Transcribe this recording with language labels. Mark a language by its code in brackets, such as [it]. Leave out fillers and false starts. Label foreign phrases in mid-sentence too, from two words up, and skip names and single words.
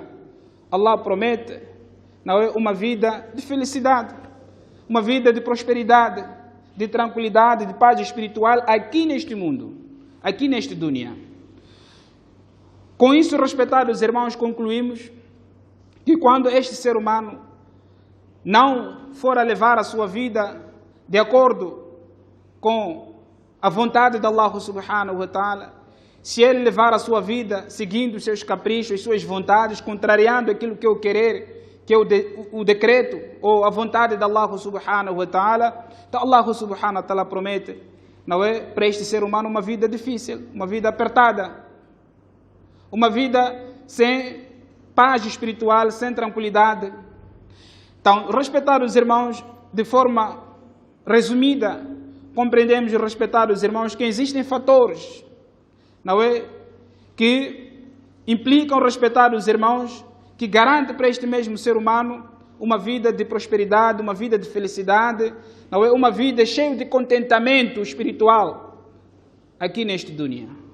[pt] Allah promete, não é, uma vida de felicidade, uma vida de prosperidade, de tranquilidade, de paz espiritual aqui neste mundo, aqui neste dunya. Com isso, respeitados irmãos, concluímos que quando este ser humano não for a levar a sua vida de acordo com a vontade de Allah [ar] سبحانه وتعالى, [pt] se ele levar a sua vida seguindo os seus caprichos, suas vontades, contrariando aquilo que eu querer, que é o decreto ou a vontade de Allah [ar] سبحانه وتعالى, [pt] então Allah [ar] سبحانه وتعالى [pt] promete, não é, para este ser humano uma vida difícil, uma vida apertada, uma vida sem paz espiritual, sem tranquilidade. Então, respeitar os irmãos de forma resumida, compreendemos e respeitar os irmãos que existem fatores, não é, que implicam respeitar os irmãos, que garante para este mesmo ser humano uma vida de prosperidade, uma vida de felicidade, não é, uma vida cheia de contentamento espiritual aqui neste dunya.